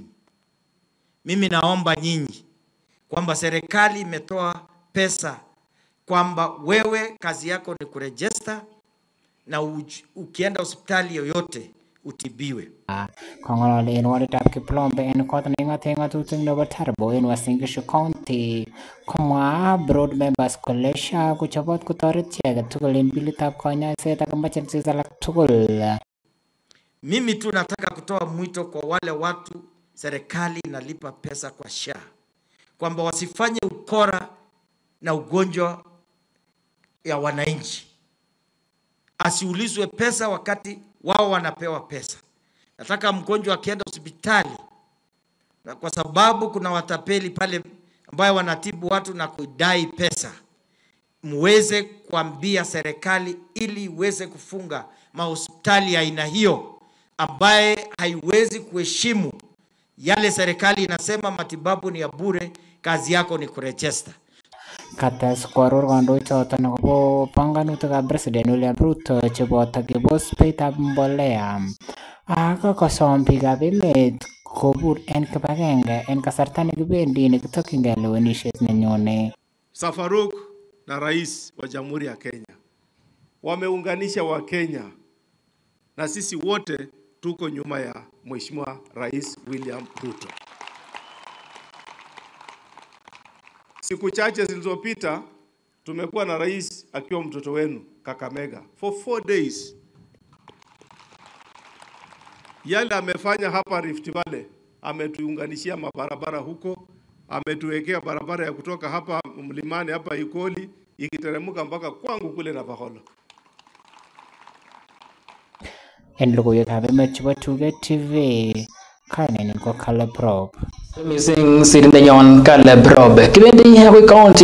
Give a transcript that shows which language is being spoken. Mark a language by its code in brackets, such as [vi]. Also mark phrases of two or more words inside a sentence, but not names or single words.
[sw] Mimi naomba nyinyi kwamba serikali imetoa pesa kwamba wewe kazi yako ni kurejista na ukienda hospitali yoyote utibiwe. [kln] Kong'ololi en waditab Kiplombe en kot neking'oten ng'atutik nebo Turbo en Uasin Gishu County komwa [en] board members [kln] kole SHA kochobot kotoret chi age tugul en bilitab konyoiset ak emergencies alak tugul. [sw] Mimi tu nataka kutoa mwito kwa wale watu serikali inalipa pesa kwa SHA kwamba wasifanye ukora na ugonjwa ya wananchi. Asiulizwe pesa wakati wao wanapewa pesa. Nataka mgonjwa akienda hospitali, na kwa sababu kuna watapeli pale ambao wanatibu watu na kudai pesa, muweze kuambia serikali ili iweze kufunga mahospitali ya aina hiyo ambaye haiwezi kuheshimu yale serikali inasema matibabu ni ya bure, kazi yako ni kurejista. [kln] Kates koaror kandoichoton akobo panganutikab President William Ruto cheboto kebos beitab mbolea ak kosom biikab emet kobur en kibagenge en kasarta nekibendi nekitokyingei lewenisiet nenyone. [sw] Farouk na rais wa Jamhuri ya Kenya wameunganisha wa Kenya, na sisi wote tuko nyuma ya Mheshimiwa Rais William Ruto. Siku chache zilizopita tumekuwa na rais akiwa mtoto wenu Kakamega [en] for 4 days. [sw] Yale amefanya hapa Rift Valley, ametuunganishia mabarabara huko, ametuwekea barabara ya kutoka hapa mlimani hapa Ikoli ikiteremka mpaka kwangu kule Navakholo. [kln] En logoiwekab emet chebo Tuget TV, kainenyin ko Caleb Rob. Missing sirindenyon Caleb Rob. Kibendi akoi county